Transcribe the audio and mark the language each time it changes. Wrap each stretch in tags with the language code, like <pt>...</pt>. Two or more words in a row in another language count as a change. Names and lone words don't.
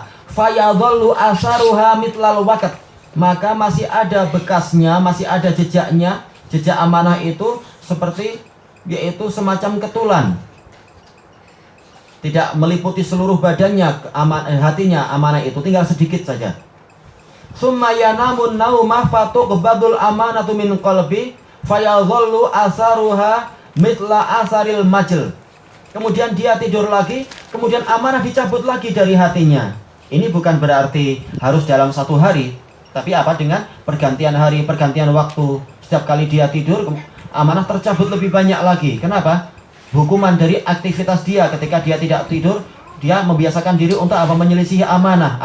<ar>فيظل أثرها مثل الوكت.</ar> <id>Maka masih ada bekasnya, masih ada jejaknya. Jejak amanah itu seperti yaitu semacam ketulan, tidak meliputi seluruh badannya, hatinya amanah itu tinggal sedikit saja.</id> <ar>ثم ينام النومة فتقبض الأمانة من قلبه فيظل أثرها مثل أثر المجل.</ar> <id>Kemudian dia tidur lagi, kemudian amanah dicabut lagi dari hatinya. Ini bukan berarti harus dalam satu hari, tapi apa, dengan pergantian hari, pergantian waktu. Setiap kali dia tidur, amanah tercabut lebih banyak lagi. Kenapa? Hukuman dari aktivitas dia ketika dia tidak tidur, dia membiasakan diri untuk apa, menyelisihi amanah.</id>